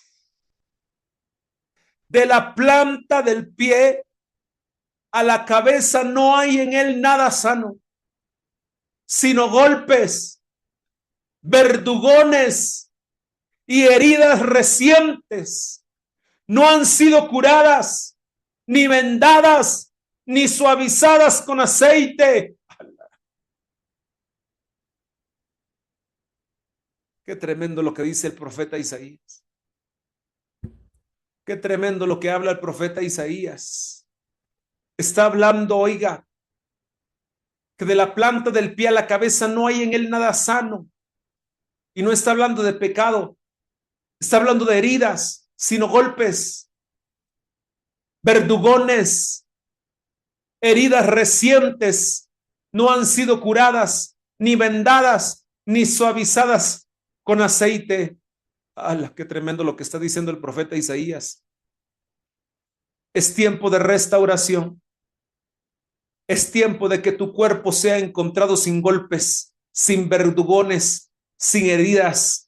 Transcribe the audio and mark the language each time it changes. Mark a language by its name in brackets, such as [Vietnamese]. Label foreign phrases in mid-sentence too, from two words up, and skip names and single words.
[Spanish] De la planta del pie a la cabeza no hay en él nada sano, sino golpes, verdugones y heridas recientes. No han sido curadas, ni vendadas, ni suavizadas con aceite. Qué tremendo lo que dice el profeta Isaías. Qué tremendo lo que habla el profeta Isaías. Está hablando, oiga, que de la planta del pie a la cabeza no hay en él nada sano. Y no está hablando de pecado, está hablando de heridas, sino golpes, verdugones, heridas recientes, no han sido curadas, ni vendadas, ni suavizadas con aceite. ¡Hala! Qué tremendo lo que está diciendo el profeta Isaías. Es tiempo de restauración. Es tiempo de que tu cuerpo sea encontrado sin golpes, sin verdugones, sin heridas.